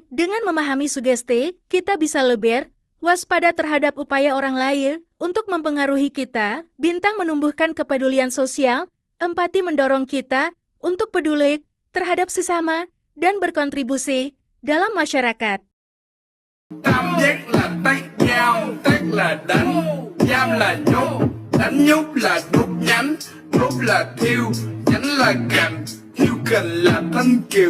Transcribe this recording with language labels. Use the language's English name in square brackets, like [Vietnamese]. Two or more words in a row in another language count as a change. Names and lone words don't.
[Indonesian] Dengan memahami sugesti, kita bisa lebih waspada terhadap upaya orang lain untuk mempengaruhi kita. Bintang menumbuhkan kepedulian sosial. Empati mendorong kita untuk peduli terhadap sesama dan berkontribusi dalam masyarakat. [Vietnamese] Tam giác là tách nhau, tách là đánh, nham là nhúc, đánh nhúc là đúc nhánh, đúc là thiêu, nhánh là cành, thiêu cành là thanh kiều.